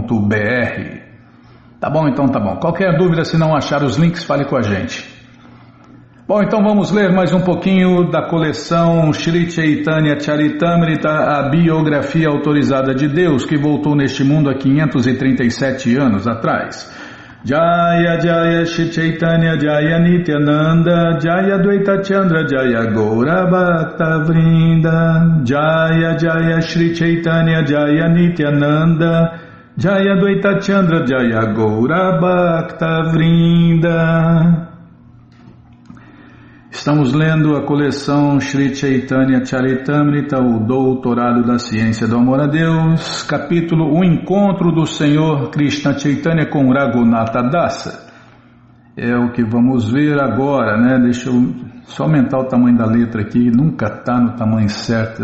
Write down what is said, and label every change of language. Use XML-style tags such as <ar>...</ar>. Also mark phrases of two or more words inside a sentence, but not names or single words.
<pt>Tá bom, então tá bom. Qualquer dúvida, se não achar os links, fale com a gente. Bom, então vamos ler mais um pouquinho da coleção Shri Chaitanya Charitamrita, a biografia autorizada de Deus, que voltou neste mundo há 537 anos atrás.</pt> <bn>জয় জয় শ্রী চৈতন্য জয় নিত্যানন্দ জয় দ্বৈত চন্দ্র জয় গৌর ভক্ত বৃন্দ জয় জয় শ্রী চৈতন্য জয় নিত্যানন্দ জয় দ্বৈত চন্দ্র জয় গৌর ভক্ত বৃন্দ.</bn> <pt>Estamos lendo a coleção Shri Chaitanya Charitamrita, o Doutorado da Ciência do Amor a Deus, capítulo O Encontro do Senhor Krishna Chaitanya com Raghunatha Dasa. É o que vamos ver agora, né? Deixa eu só aumentar o tamanho da letra aqui, nunca está no tamanho certo.</pt>